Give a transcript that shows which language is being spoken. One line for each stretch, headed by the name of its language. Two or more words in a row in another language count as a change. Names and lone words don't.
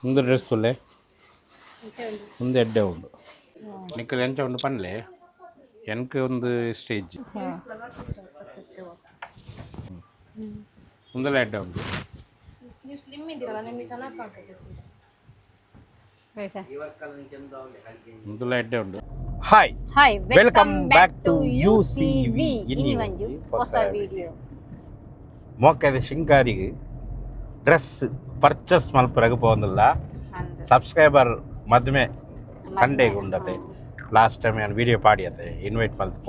Tulu: ಮುಂದೆ ಡ್ರೆಸ್ ಒಳ್ಳೆ ಮುಂದೆ ಎಡ್ಡೆ ಉಂಡು ನಿಕ್ಕಲು ಎಂಚ ಉಂಡು ಪನ್ಲೆ ಎನ್ಕ ಒಂದು ಸ್ಟೇಜ್ ಮುಂದೆಲ್ಲ ಎಡ್ಡೆ ಉಂಡು
Kannada: ನೀವು ಸ್ಲಿಮ್ ಇದ್ದೀರಲ್ಲ ನಿಮಗೆ ಚೆನ್ನಾಗಿ ಕಾಣ್ತದೆ
Tulu: ಮುಂದೆಲ್ಲ ಎಡ್ಡೆ ಉಂಡು ಹಾಯ್ ಹಾಯ್
English: welcome back to UCV
Tulu: ಇನಿ ಒಂದು ಹೊಸ ವಿಡಿಯೋ ಮೋಕದ ಶಿಂಗಾರಿಗೆ ಡ್ರೆಸ್ ಪರ್ಚೇಸ್ ಮಲ್ಪರಾಗ ಪೋಂದಿಲ್ಲ ಸಬ್ಸ್ಕ್ರೈಬರ್ ಮದ್ಮೆ ಸಂಡೇಗೆ ಉಂಡತೆ
English: last time
Tulu: ನಾನು ವಿಡಿಯೋ ಪಾಡಿಯತೆ ಇನ್ವೈಟ್ ಮಲ್ತು